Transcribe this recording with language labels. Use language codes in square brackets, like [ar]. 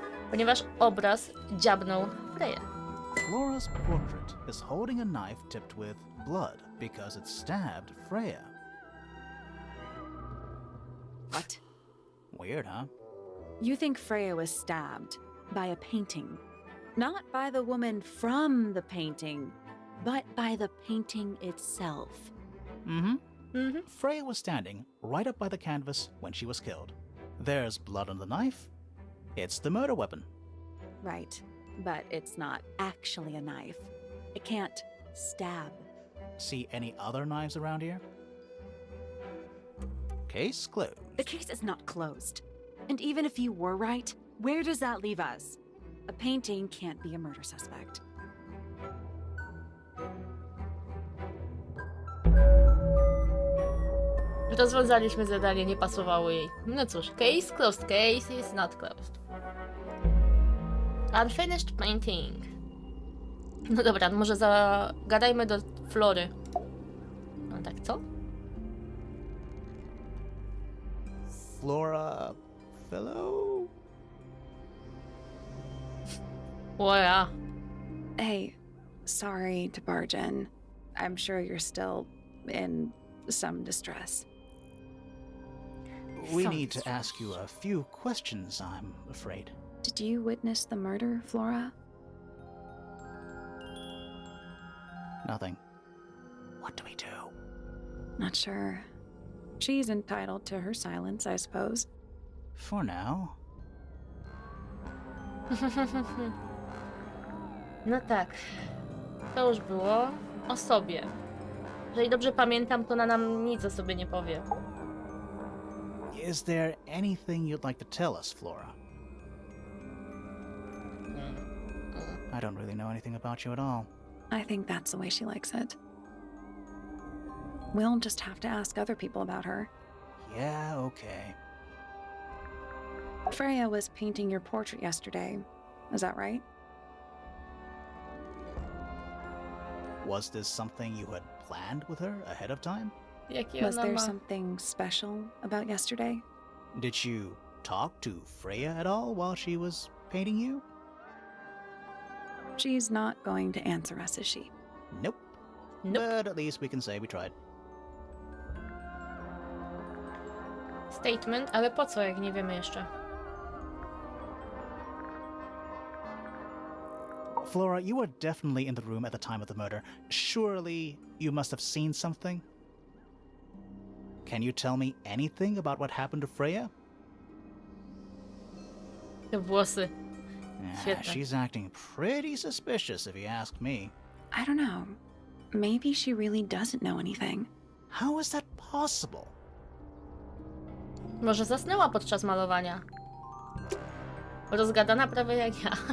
[pl] Ponieważ obraz dziabnął Freya. [en] Flora's portrait is holding a knife tipped with blood because it stabbed Freya. What? Weird, huh? You think Freya was stabbed by a painting? Not by the woman from the painting, but by the painting itself. Freya was standing right up by the canvas when she was killed. There's blood on the knife. It's the murder weapon. Right, but it's not actually a knife. It can't stab. See any other knives around here? Case closed. The case is not closed. And even if you were right, where does that leave us? A painting can't be a murder suspect. [pl] Rozwiązaliśmy zadanie, nie pasowało jej. No cóż, [en] case closed, case is not closed. Unfinished painting. [pl] No dobra, może zagadajmy do Flory. No tak, co? [en] Flora fellow? [pl] O ja. [en] Hey, sorry to barge in. I'm sure you're still in some distress. We need to ask you a few questions, I'm afraid. Did you witness the murder, Flora? Nothing. What do we do? Not sure. She's entitled to her silence, I suppose. For now. [pl] No tak. To już było o sobie. Jeżeli dobrze pamiętam, to ona nam nic o sobie nie powie. [en] Is there anything you'd like to tell us, Flora? I don't really know anything about you at all. I think that's the way she likes it. We'll just have to ask other people about her. Yeah, okay. Freya was painting your portrait yesterday. Is that right? Was this something you had planned with her ahead of time? [pl] Jakie [en] Was [pl] ona [en] there [pl] ma... [en] something special about yesterday? Did you talk to Freya at all while she was painting you? She's not going to answer us, is she? Nope. Nope. But at least we can say we tried. [pl] Statement, ale po co, jak nie wiemy jeszcze? [en] Flora, you were definitely in the room at the time of the murder. Surely you must have seen something? Can you tell me anything about what happened to Freya? [pl] Te włosy. Świetne. [en] She's acting pretty suspicious if you ask me. I don't know. Maybe she really doesn't know anything. How is that possible? [pl] Może zasnęła podczas malowania. Rozgadana prawie jak ja.